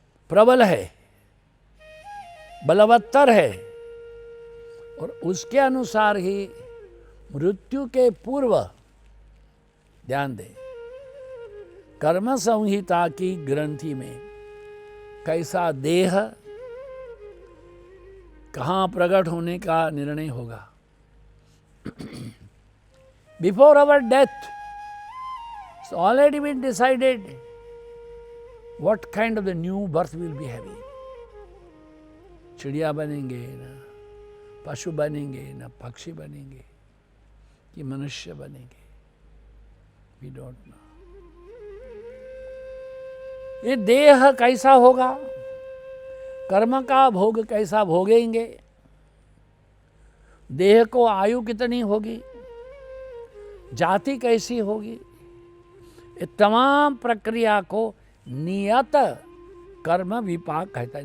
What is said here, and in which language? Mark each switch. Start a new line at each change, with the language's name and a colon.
Hindi: प्रबल है, बलवत्तर है, और उसके अनुसार ही मृत्यु के पूर्व, ध्यान दें, कर्म संहिता की ग्रंथि में कैसा देह कहाँ प्रकट होने का निर्णय होगा।
English: Before our death, it's already been decided what kind of the new birth we'll be having.
Hindi: चिड़िया बनेंगे ना पशु बनेंगे ना पक्षी बनेंगे कि मनुष्य बनेंगे,
English: we don't know.
Hindi: ये देह कैसा होगा, कर्म का भोग कैसा भोगेंगे, देह को आयु कितनी होगी, जाति कैसी होगी, ये तमाम प्रक्रिया को नियत कर्म विपाक कहता है।